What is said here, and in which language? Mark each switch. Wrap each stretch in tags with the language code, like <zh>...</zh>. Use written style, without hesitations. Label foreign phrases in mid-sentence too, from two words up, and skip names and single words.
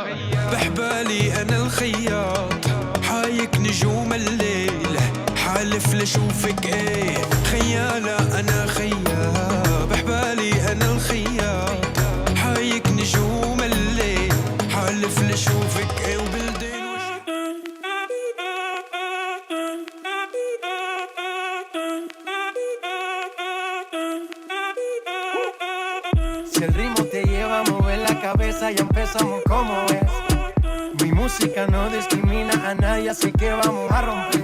<ar>بحبالي أنا الخياط، حايك نجوم الليل حالف لشوفك ايه. خيالة أنا خياط بحبالي أنا الخياط، حايك نجوم الليل حالف لشوفك ايه. وبالدين</ar> <es>Si el ritmo te lleva a mover la cabeza, ya empezamos como es. Mi música no discrimina a nadie, así que vamos a romper.</es>